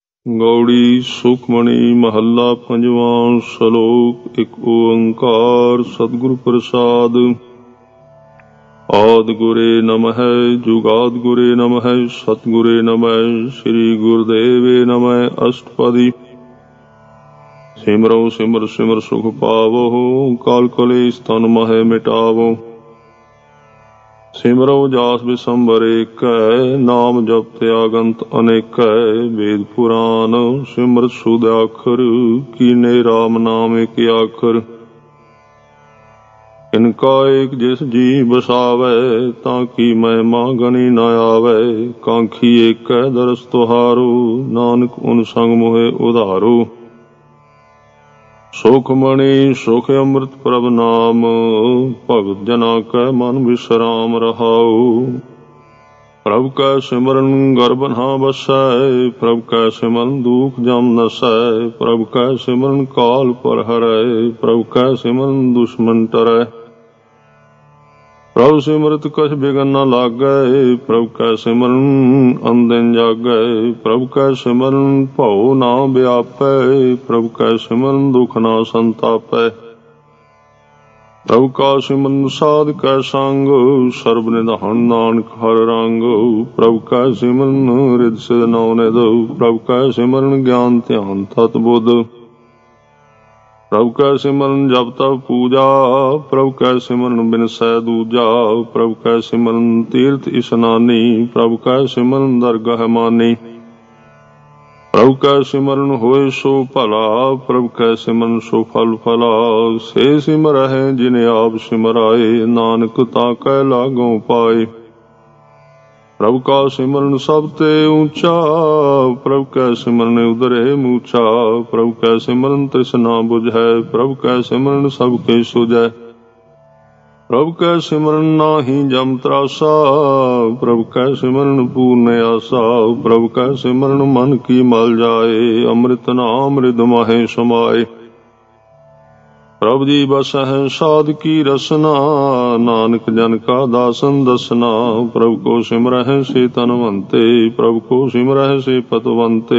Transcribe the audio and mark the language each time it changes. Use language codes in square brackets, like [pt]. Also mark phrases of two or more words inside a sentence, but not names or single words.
[pa] ਗਉੜੀ ਸੁਖਮਨੀ ਮਹਲਾ ਪੰਜਵਾਂ ਸਲੋਕ। ੴ ਸਤਿਗੁਰ ਪ੍ਰਸਾਦਿ। ਆਦਿ ਗੁਰਏ ਨਮਹ ਜੁਗਾਦਿ ਗੁਰਏ ਨਮਹ ਸਤਿਗੁਰਏ ਨਮਹ ਸ੍ਰੀ ਗੁਰਦੇਵਏ ਨਮਹ। ਅਸਟਪਦੀ। ਸਿਮਰਉ ਸਿਮਰਿ ਸਿਮਰਿ ਸੁਖੁ ਪਾਵਉ ਕਲਿ ਕਲੇਸ ਤਨ ਮਾਹਿ ਮਿਟਾਵਉ। ਸਿਮਰਉ ਜਾਸੁ ਬਿਸੁੰਭਰ ਏਕੈ ਨਾਮੁ ਜਪਤ ਅਗਨਤ ਅਨੇਕ। ਬੇਦ ਪੁਰਾਨ ਸਿੰਮ੍ਰਿਤਿ ਸੁਧਾਖ੍ਯ੍ਯਰ ਕੀਨੇ ਰਾਮ ਨਾਮ ਇਕ ਆਖ੍ਯ੍ਯਰ। ਕਿਨਕਾ ਏਕ ਜਿਸੁ ਜੀਅ ਬਸਾਵੈ ਤਾ ਕੀ ਮਹਿਮਾ ਗਨੀ ਨ ਆਵੈ। ਕਾਂਖੀ ਏਕੈ ਦਰਸ ਤੁਹਾਰੋ ਨਾਨਕ ਉਨ ਸੰਗਿ ਮੋਹਿ ਉਧਾਰੋ। ਸੁਖਮਨੀ ਸੁਖ ਅੰਮ੍ਰਿਤ ਪ੍ਰਭ ਨਾਮੁ ਭਗਤ ਜਨਾ ਕੈ ਮਨਿ ਬਿਸ੍ਰਾਮ ਰਹਾਉ। ਪ੍ਰਭ ਕੈ ਸਿਮਰਨਿ ਗਰਭਿ ਨ ਬਸੈ ਪ੍ਰਭ ਕੈ ਸਿਮਰਨਿ ਦੂਖੁ ਜਮੁ ਨਸੈ। ਪ੍ਰਭ ਕੈ ਸਿਮਰਨਿ ਕਾਲੁ ਪਰਹਰੈ ਪ੍ਰਭ ਕੈ ਸਿਮਰਨਿ ਦੁਸਮਨੁ ਟਰੈ। ਪ੍ਰਭ ਸਿਮਰਤ ਕਛੁ ਬਿਘਨੁ ਨ ਲਾਗੈ ਪ੍ਰਭ ਕੈ ਸਿਮਰਨਿ ਅਨਦਿਨੁ ਜਾਗੈ। ਪ੍ਰਭ ਕੈ ਸਿਮਰਨਿ ਭਉ ਨ ਬਿਆਪੈ ਪ੍ਰਭ ਕੈ ਸਿਮਰਨਿ ਦੁਖੁ ਨ ਸੰਤਾਪੈ। ਪ੍ਰਭ ਕਾ ਸਿਮਰਨੁ ਸਾਧ ਕੈ ਸੰਗਿ ਸਰਬ ਨਿਧਾਨ ਨਾਨਕ ਹਰਿ ਰੰਗਿ। ਪ੍ਰਭ ਕੈ ਸਿਮਰਨਿ ਰਿਧਿ ਸਿਧਿ ਨਉ ਨਿਧਿ ਪ੍ਰਭ ਕੈ ਸਿਮਰਨਿ ਗਿਆਨੁ ਧਿਆਨੁ ਤਤੁ ਬੁਧਿ। ਪ੍ਰਭ ਕੈ ਸਿਮਰਨਿ ਜਪ ਤਪ ਪੂਜਾ ਪ੍ਰਭ ਕੈ ਸਿਮਰਨਿ ਬਿਨਸੈ ਦੂਜਾ। ਪ੍ਰਭ ਕੈ ਸਿਮਰਨਿ ਤੀਰਥ ਇਸਨਾਨੀ ਪ੍ਰਭ ਕੈ ਸਿਮਰਨਿ ਦਰਗਹ ਮਾਨੀ। ਪ੍ਰਭ ਕੈ ਸਿਮਰਨਿ ਹੋਇ ਸੁ ਭਲਾ ਪ੍ਰਭ ਕੈ ਸਿਮਰਨਿ ਸੁਫਲ ਫਲਾ। ਸੇ ਸਿਮਰਹਿ ਜਿਨ ਆਪਿ ਸਿਮਰਾਏ ਨਾਨਕ ਤਾ ਕੈ ਲਾਗਉ ਪਾਏ। ਪ੍ਰਭ ਕਾ ਸਿਮਰਨੁ ਸਭ ਤੇ ਊਚਾ ਪ੍ਰਭ ਕੈ ਸਿਮਰਨਿ ਉਧਰੇ ਮੂਚਾ। ਪ੍ਰਭ ਕੈ ਸਿਮਰਨਿ ਤ੍ਰਿਸਨਾ ਬੁਝੈ ਪ੍ਰਭ ਕੈ ਸਿਮਰਨਿ ਸਭੁ ਕਿਛੁ ਸੁਝੈ। ਪ੍ਰਭ ਕੈ ਸਿਮਰਨਿ ਨਾਹੀ ਜਮ ਤ੍ਰਾਸਾ ਪ੍ਰਭ ਕੈ ਸਿਮਰਨਿ ਪੂਰਨ ਆਸਾ। ਪ੍ਰਭ ਕੈ ਸਿਮਰਨਿ ਮਨ ਕੀ ਮਲੁ ਜਾਇ ਅੰਮ੍ਰਿਤ ਨਾਮੁ ਰਿਦ ਮਾਹਿ ਸਮਾਇ। ਪ੍ਰਭ ਜੀ ਬਸਹਿ ਸਾਧ ਕੀ ਰਸਨਾ ਨਾਨਕ ਜਨ ਕਾ ਦਾਸਨਿ ਦਸਨਾ। ਪ੍ਰਭ ਕਉ ਸਿਮਰਹਿ ਸੇ ਧਨਵੰਤੇ ਪ੍ਰਭ ਕਉ ਸਿਮਰਹਿ ਸੇ ਪਤਿਵੰਤੇ।